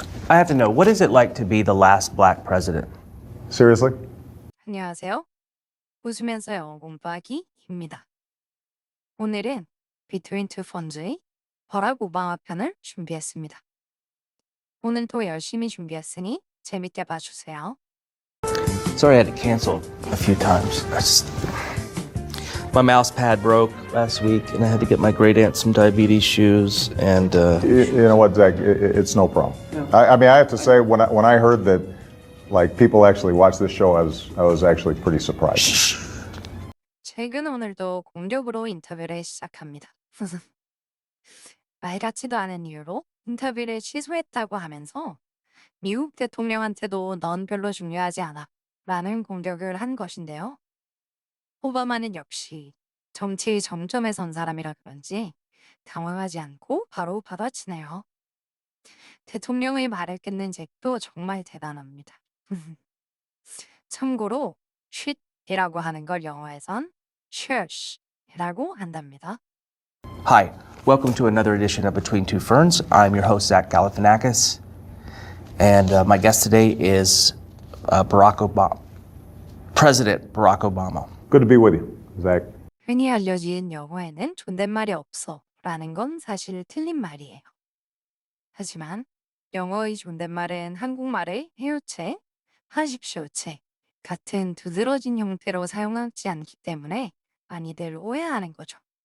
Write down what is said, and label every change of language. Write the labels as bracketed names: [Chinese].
[English] I have to know, what is it like to be the last black president? Seriously? [Korean] 안녕하세요. 웃으면서 영어 공부하기입니다. 오늘은 Between Two Ferns의 버락 오바마 편을 준비했습니다. 오늘도 열심히 준비했으니 재밌게 봐주세요. [English] Sorry I had to cancel a few times. My mouse pad broke last week, and I had to get my great aunt some diabetes shoes. And You know what, Zach? It's no problem. I mean, I have to say, when I heard that, like, people actually watch this show, I was actually pretty surprised. [Korean] 최근 오늘도 공격으로 인터뷰를 시작합니다. 말 같지도 않은 이유로 인터뷰를 취소했다고 하면서 미국 대통령한테도 넌 별로 중요하지 않아 라는 공격을 한 것인데요. 오바마는 역시 정치의 정점에 선 사람이라 그런지 당황하지 않고 바로 받아치네요. 대통령의 말을 끊는 잭도 정말 대단합니다. 참고로 shit이라고 하는 걸 영어에선 shit이라고 한답니다. [English] hi, welcome to another edition of Between Two Ferns. I'm your host, Zach Galifianakis. And my guest today is President Barack Obama. Good to be with you, Zach. [Korean] 흔히 알려진 영어에는 존댓말이 없어 라는 건 사실 틀린 말이에요. 하지만 영어의 존댓말은 한국말의 해요체, 하십시오체 같은 두드러진 형태로 사용하지 않기 때문에 많이들 오해하는 거죠.